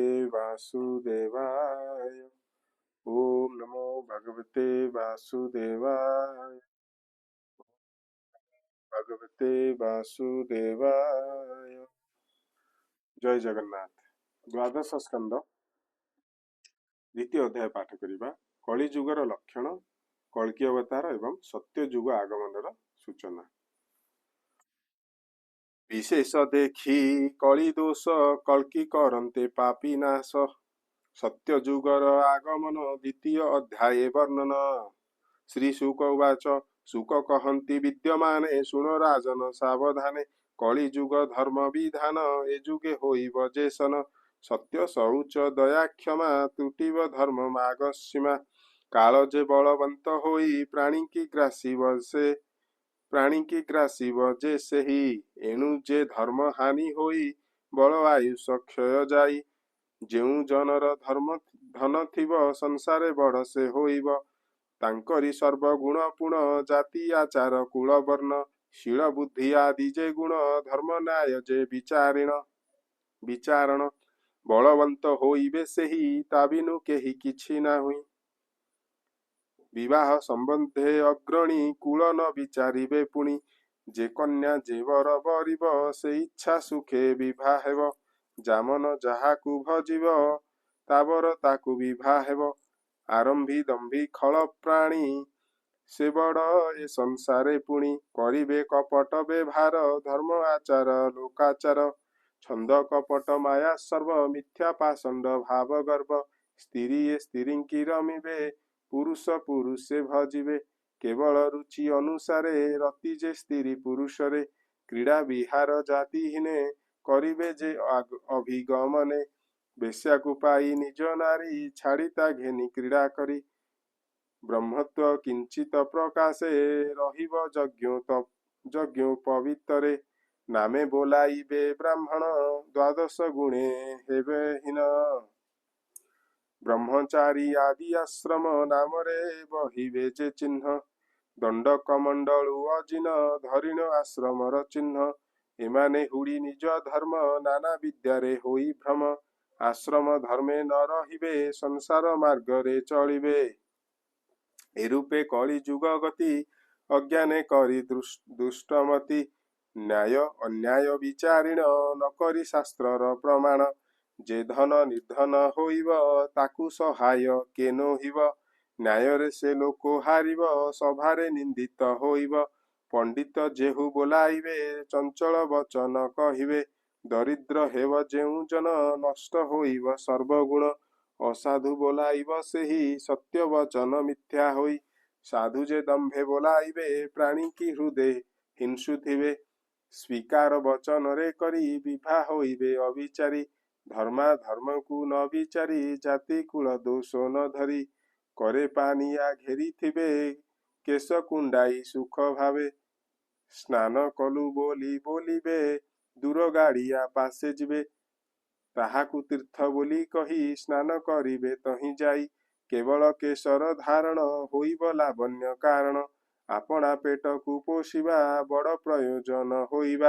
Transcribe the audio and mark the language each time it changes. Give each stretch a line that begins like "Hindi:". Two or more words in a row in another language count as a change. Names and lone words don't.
Sanskrit: वासुदेवाय। ओम नमो भगवते वासुदेवाय। भगवते वासुदेवाय।
Odia: ଜୟ ଜଗନ୍ନାଥ। ଦ୍ୱାଦଶ ସ୍କନ୍ଦ ଦ୍ୱିତୀୟ ଅଧ୍ୟାୟ ପାଠ କରିବା। କଳି ଯୁଗର ଲକ୍ଷଣ, କଳ୍କି ଅବତାର ଏବଂ ସତ୍ୟ ଯୁଗ ଆଗମନର ସୂଚନା। ବିଶେଷ ଦେଖି କଳି ଦୋଷ, କଳ୍କି କରନ୍ତେ ପାପୀ ନାଶ। ସତ୍ୟ ଯୁଗର ଆଗମନ ଦ୍ୱିତୀୟ ଅଧ୍ୟାୟେ ବର୍ଣ୍ଣନ।
Sanskrit: श्री शुक उवाच।
Odia: ଶୁକ କହନ୍ତି ବିଦ୍ୟମାନେ, ଶୁଣ ରାଜନ ସାବଧାନେ। କଳି ଯୁଗ ଧର୍ମ ବିଧାନ, ଏ ଯୁଗେ ହୋଇବ ଯେ ସନ। ସତ୍ୟ ଶୌଚ ଦୟା କ୍ଷମା, ତ୍ରୁଟିବ ଧର୍ମ ମାଗସୀମା। କାଳ ଯେ ବଳବନ୍ତ ହୋଇ, ପ୍ରାଣୀ କି ଗ୍ରାସିବ ସେ। ପ୍ରାଣୀ କି ଗ୍ରାସିବ ଯେ ସେହି, ଏଣୁ ଯେ ଧର୍ମ ହାନି ହୋଇ। ବଳ ଆୟୁଷ କ୍ଷୟ ଯାଇ। ଯେଉ ଜନର ଧର୍ମ ଧନ ଥିବ, ସଂସାରେ ବଡ଼ ସେ ହୋଇବ। ତାଙ୍କରି ସର୍ବଗୁଣ ପୁଣ, ଜାତି ଆଚାର କୁଳ ବର୍ଣ୍ଣ। ଶୀଳ ବୁଦ୍ଧି ଆଦି ଯେ ଗୁଣ, ଧର୍ମ ନ୍ୟାୟ ଯେ ବିଚାରଣ। ବଳବନ୍ତ ହୋଇବେ ସେହି, ତା ବିନୁ କେହି କିଛି ନାହୁଇ। ବିବାହ ସମ୍ବନ୍ଧେ ଅଗ୍ରଣୀ, କୁଳ ନ ବିଚାରିବେ ପୁଣି। ଯେ କନ୍ୟା ଯେ ବର ବରିବ, ସେ ଇଚ୍ଛା ସୁଖେ ବିବାହ ହେବ। ଯାମନ ଯାହାକୁ ଭଜିବ, ତାବର ତାକୁ ବିବାହ ହେବ। ଆରମ୍ଭୀ ଦମ୍ଭୀ ଖଳ ପ୍ରାଣୀ, ସେ ବଡ଼ ଏ ସଂସାରେ ପୁଣି। କରିବେ କପଟ ବ୍ୟବହାର, ଧର୍ମ ଆଚାର ଲୋକାଚାର। ଛନ୍ଦ କପଟ ମାୟା ସର୍ବ, ମିଥ୍ୟା ପାଷଣ୍ଡ ଭାବ ଗର୍ଭ। ସ୍ତ୍ରୀ ଏ ସ୍ତ୍ରୀ କି ରମିବେ, ପୁରୁଷ ପୁରୁଷେ ଭଜିବେ। କେବଳ ରୁଚି ଅନୁସାରେ, ରତି ଯେ ସ୍ତ୍ରୀ ପୁରୁଷରେ। କ୍ରୀଡ଼ା ବିହାର ଜାତିହୀନେ, କରିବେ ଯେ ଅଭିଗମନେ। ବେଶ୍ୟାକୁ ପାଇ ନିଜ ନାରୀ, ଛାଡ଼ିତା ଘେନି କ୍ରୀଡ଼ା କରି। ବ୍ରହ୍ମତ୍ୱ କିଞ୍ଚିତ ପ୍ରକାଶେ, ରହିବ ଯଜ୍ଞ ପବିତ୍ରେ। ନାମେ ବୋଲାଇବେ ବ୍ରାହ୍ମଣ, ଦ୍ୱାଦଶ ଗୁଣେ ହେବେ ହୀନ। ବ୍ରହ୍ମଚାରୀ ଆଦି ଆଶ୍ରମ, ନାମରେ ବହିବେ ଯେ ଚିହ୍ନ। ଦଣ୍ଡ କମଣ୍ଡଳୁ ଅଜିନ, ଧରିଣ ଆଶ୍ରମର ଚିହ୍ନ। ଏମାନେ ହୁଡ଼ି ନିଜ ଧର୍ମ, ନାନା ବିଦ୍ୟାରେ ହୋଇ ଭ୍ରମ। ଆଶ୍ରମ ଧର୍ମେ ନ ରହିବେ, ସଂସାର ମାର୍ଗରେ ଚଳିବେ। ଏରୂପେ କଳି ଯୁଗ ଗତି, ଅଜ୍ଞାନେ କରି ଦୁଷ୍ଟମତି। ନ୍ୟାୟ ଅନ୍ୟାୟ ବିଚାରିଣ, ନ କରି ଶାସ୍ତ୍ରର ପ୍ରମାଣ। ଯେ ଧନ ନିର୍ଧନ ହୋଇବ, ତାକୁ ସହାୟ କେ ନୋହିବ। ନ୍ୟାୟରେ ସେ ଲୋକୋ ହାରିବ, ସଭାରେ ନିନ୍ଦିତ ହୋଇବ। ପଣ୍ଡିତ ଯେହୁ ବୋଲାଇବେ, ଚଞ୍ଚଳ ବଚନ କହିବେ। ଦରିଦ୍ର ହେବ ଯେଉ ଜନ, ନଷ୍ଟ ହୋଇବ ସର୍ବଗୁଣ। ଅସାଧୁ ବୋଲାଇବ ସେହି, ସତ୍ୟ ବଚନ ମିଥ୍ୟା ହୋଇ। ସାଧୁ ଯେ ଦମ୍ଭେ ବୋଲାଇବେ, ପ୍ରାଣୀ କି ହୃଦୟ ହିଂସୁ ଥିବେ। ସ୍ୱୀକାର ବଚନ ରେ କରି, ବିବାହ ହୋଇବେ ଅବିଚାରୀ। ଧର୍ମା ଧର୍ମ କୋ ନ ବିଚାରି, ଜାତି କୁଳ ଦୋଷ ନ ଧରି। କରେ ପାନିଆ ଘେରି ଥିବେ, କେଶ କୁଣ୍ଡାଇ ସୁଖ ଭାବେ। ସ୍ନାନ କଲୁ ବୋଲି ବୋଲିବେ, ଦୂର ଗାଡ଼ିଆ ପାସେ ଯିବେ। ତାହାକୁ ତୀର୍ଥ ବୋଲି କହି, ସ୍ନାନ କରିବେ ତହି ଯାଇ। କେବଳ କେଶର ଧାରଣ, ହୋଇବ ଲାବଣ୍ୟ କାରଣ। ଆପଣା ପେଟ କୋ ପୋଷିବା, ବଡ଼ ପ୍ରୟୋଜନ ହୋଇବା।